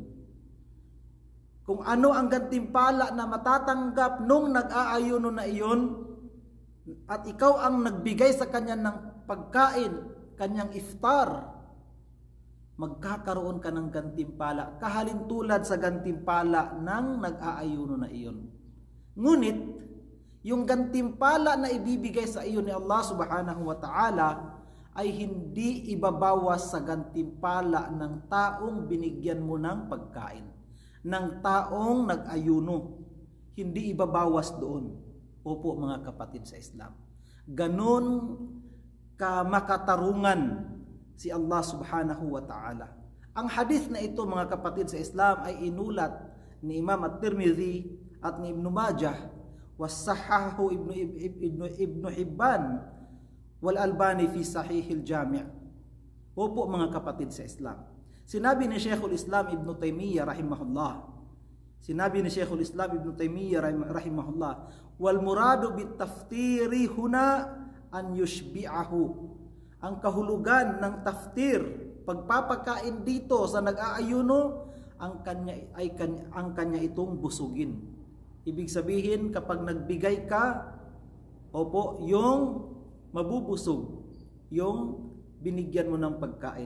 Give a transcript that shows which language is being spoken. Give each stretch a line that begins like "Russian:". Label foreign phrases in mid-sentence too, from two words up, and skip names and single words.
Filipino: Kung ano ang gantimpala na matatanggap nung nag-aayuno na iyon, at ikaw ang nagbigay sa kanya ng pagkain, kanyang iftar, magkakaroon ka ng gantimpala kahalintulad sa gantimpala ng nag-aayuno na iyon. Ngunit yung gantimpala na ibibigay sa iyo ni
Arabic: الله سبحانه وتعالى
Filipino: ay hindi ibabawas sa gantimpala ng taong binigyan mo ng pagkain, ng taong nag-ayuno. Hindi ibabawas doon. Opo, mga kapatid sa Islam. Ganon ka makatarungan si
Arabic: الله سبحانه وتعالى.
Filipino: Ang hadith na ito, mga kapatid sa Islam, ay inulat ni Imam At-Tirmidhi at ni Ibn Majah,
Arabic: وصححه ابن حبان والألباني في صحيح الجامع'.
Filipino: Opo mga kapatid sa Islam. Sinabi ni Sheikhul Islam Ibn Taymiyyah rahimahullah. Sinabi ni Sheikhul Islam Ibn Taymiyyah rahimahullah,
Arabic: والمراد بالتفطير هنا أن يشبعه.
Filipino: Ang kahulugan ng taftir, pagpapakain dito sa nag-aayuno, ang kanya itong busugin. Ibig sabihin, kapag nagbigay ka, opo, yung mabubusog, yung binigyan mo ng pagkain.